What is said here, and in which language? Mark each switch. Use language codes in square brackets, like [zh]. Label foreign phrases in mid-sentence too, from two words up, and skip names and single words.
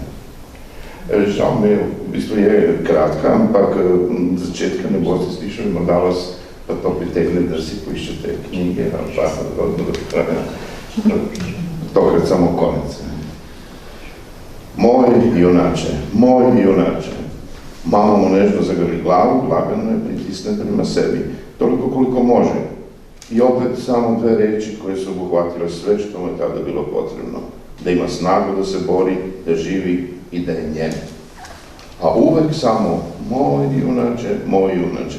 [sl] Žal mi v bistvu je kratka, ampak začetka ne boste slišali, morda vas pa to pritegne, da si poiščete knjige, tokrat samo konec. [sr] Moj junače, mama mu nežno zagrli glavu, lagano je pritisne prema sebi, toliko koliko može. I opet samo dve reči koje su obuhvatile sve što mu je tada bilo potrebno. Da ima snagu da se bori, da živi i da je njen. A uvek samo moj junače.